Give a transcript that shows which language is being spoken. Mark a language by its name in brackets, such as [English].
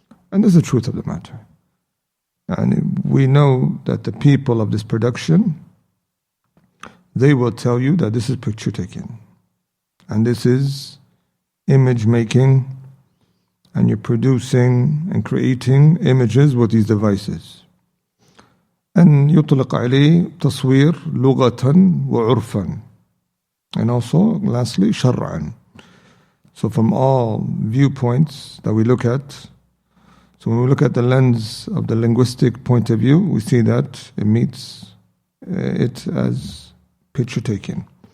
[English] And this is the truth of the matter. And we know that the people of this production, they will tell you that this is picture taking. And this is image making. And you're producing and creating images with these devices. And [Arabic] يطلق عليه تصوير لغة وعرفا. [English] And also, lastly, [Arabic] شرعا. [English] So from all viewpoints that we look at, so when we look at the lens of the linguistic point of view, we see that it meets it as picture taking.